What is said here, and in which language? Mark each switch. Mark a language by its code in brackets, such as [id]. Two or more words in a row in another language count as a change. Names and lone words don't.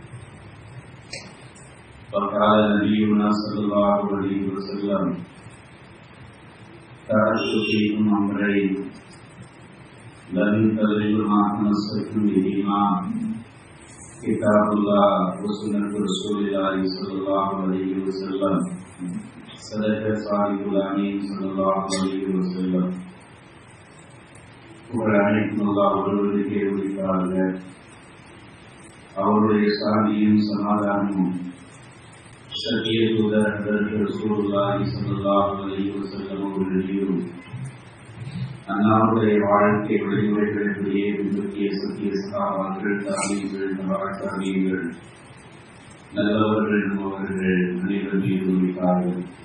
[ar] وقال نبينا صلى الله عليه وسلم: تركت فيكم أمرين لن تضلوا ما تمسكتم بهما كتاب الله وسنة رسول الله صلى الله عليه وسلم. صدق صادق الأمين صلى الله عليه وسلم. [ta] புகழனைக்கும் அல்லாஹ் ஒருவருக்கே உரித்தார்கள். அவருடைய சாந்தியும் சமாதானமும் சத்திய தூதர் [ar] رسول الله صلى الله عليه وسلم [ta] அவர்களுடையும் அன்னாருடைய வாழ்க்கை வழிமுறைகளிலேயே பின்பற்றிய சத்திய சகாபாக்கள், தாபீகள், தபாத்தாபீகள், நல்லவர்கள் அவர்கள் அனைவரும் மீது உரித்தார்கள்.